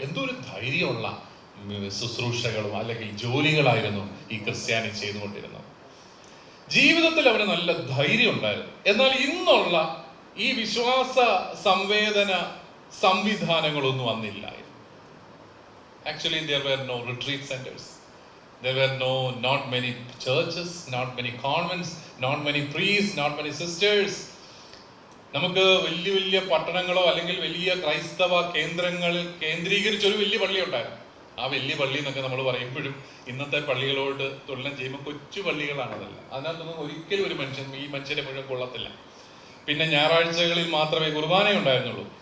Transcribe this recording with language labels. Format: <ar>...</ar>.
<ml>എന്തൊരു ധൈര്യമുള്ള ശുശ്രൂഷകളും അല്ലെങ്കിൽ ജോലികളായിരുന്നു ഈ ക്രിസ്ത്യാനി ചെയ്തുകൊണ്ടിരുന്നത്. ജീവിതത്തിൽ അവന് നല്ല ധൈര്യം ഉണ്ടായിരുന്നു. എന്നാൽ ഇന്നുള്ള ഈ വിശ്വാസ സംവേദന സംവിധാനങ്ങളൊന്നും വന്നില്ലായിരുന്നു.</ml> <en>Actually, there were no retreat centers. There were not many churches, not many convents, not many priests, not many sisters.</en> <ml>നമുക്ക് വലിയ വലിയ പട്ടണങ്ങളോ അല്ലെങ്കിൽ വലിയ ക്രൈസ്തവ കേന്ദ്രങ്ങളിൽ കേന്ദ്രീകരിച്ചൊരു വലിയ പള്ളി ഉണ്ടായിരുന്നു. ആ വലിയ പള്ളി എന്നൊക്കെ നമ്മൾ പറയുമ്പോഴും ഇന്നത്തെ പള്ളികളോട് തുലനം ചെയ്യുമ്പോൾ കൊച്ചു പള്ളികളാണതല്ല. അതിനകത്തൊന്നും ഒരിക്കലും ഒരു ഈ മനുഷ്യരെ മുഴുവൻ കൊള്ളത്തില്ല. പിന്നെ ഞായറാഴ്ചകളിൽ മാത്രമേ കുർബാന ഉണ്ടായിരുന്നുള്ളൂ.</ml>